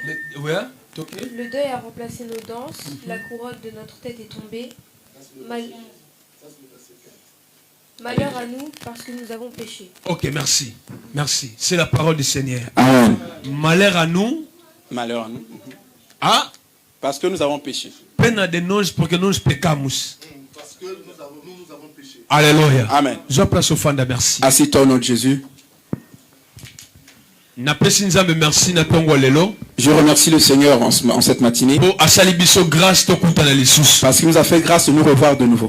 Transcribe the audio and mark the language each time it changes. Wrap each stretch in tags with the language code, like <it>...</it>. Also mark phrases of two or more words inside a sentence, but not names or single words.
<fr>Le deuil a remplacé nos danses. La couronne de notre tête est tombée. Malheur à nous parce que nous avons péché. Ok, merci. Merci. C'est la parole du Seigneur. Amen. Malheur à nous. Malheur à nous. Ah? Parce que nous avons péché.</fr> <pt>Pena de nós porque nós pecamos.</pt> <fr>Parce que nous avons nous avons péché. Alléluia. Amen. Je place au fond de merci. Assis-toi au nom de Jésus. Je remercie le Seigneur en cette matinée parce qu'il nous a fait grâce de nous revoir de nouveau.</fr>